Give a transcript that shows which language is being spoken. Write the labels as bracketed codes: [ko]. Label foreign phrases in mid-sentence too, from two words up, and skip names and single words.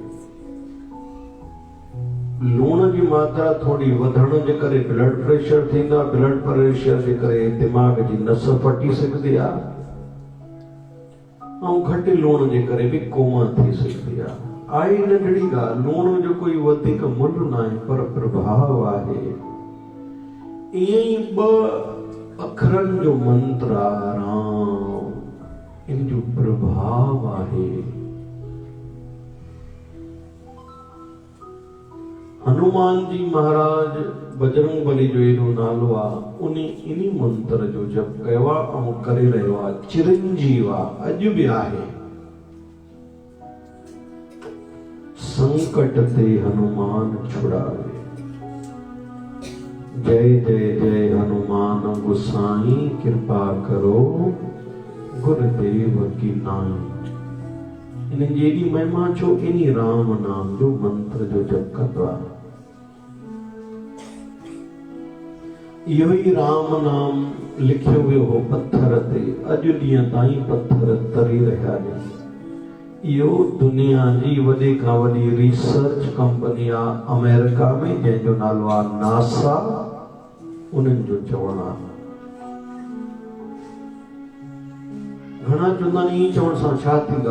[sd] लूण जी मात्रा थोड़ी वधण जे करे [en] blood pressure [sd] थींदो आहे, [en] blood pressure [sd] जे करे दिमाग़ जी नस फटी सघंदी आहे, ऐं घटि लूण जे करे बि कोमा थी सघंदी आहे। नंढड़ी ॻाल्हि, लूण जो कोई वधीक मुल्ह न आहे, पर प्रभाव आहे। ईअं ई 2 अखरनि जो मंत्र आहे राम, इन जो प्रभाव आहे। हनुमान जी महाराज बजरंग बली जो एॾो नालो आहे, इन्ही मंत्र जो जप कयो आहे ऐं करे रहियो आहे। चिरंजीव आहे, अॼु बि आहे। [awa] संकट ते हनुमान छुड़ावे, जय जय जय हनुमान गोसाई, कृपा करो गुरुदेव की नाई। [sd] इन जी एॾी महिमा छो? इन्ही राम नाम जो मंत्र जो जप कंदो आहे। इहो ई राम नाम लिखियो वियो हो पत्थर ते, अॼु ॾींहं ताईं पत्थर तरी रहिया आहिनि। इहो दुनिया जी वॾे खां वॾी [en] research company [sd] आहे अमेरिका में, जंहिंजो नालो आहे नासा, उन्हनि जो चवणु आहे। घणा चवंदा आहिनि ईअं चवण सां छा थींदो?